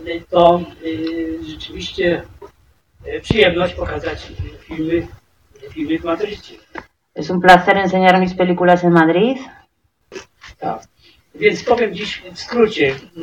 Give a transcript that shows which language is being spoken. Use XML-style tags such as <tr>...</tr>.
<pl>To rzeczywiście przyjemność pokazać filmy w Madrycie.</pl> <es>Es un placer enseñar mis películas en Madrid.</es> <pl>Tak. Więc powiem dziś w skrócie.</pl>